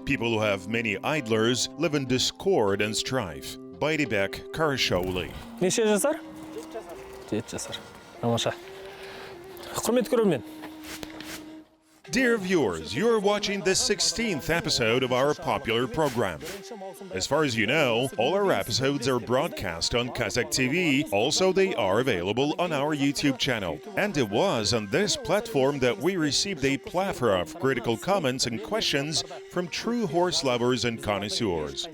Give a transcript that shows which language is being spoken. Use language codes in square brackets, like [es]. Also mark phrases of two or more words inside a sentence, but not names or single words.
[en] People who have many idlers live in discord and strife. [kk] Байдыбек Каршоули. Неше жасар? 7 жасар. Тамаша. Құрметті көрермен. [en] Dear viewers, you're watching the 16th episode of our popular program. As far as you know, all our episodes are broadcast on Qazaq TV. Also, they are available on our YouTube channel. And it was on this platform that we received a plethora of critical comments and questions from true horse lovers and connoisseurs.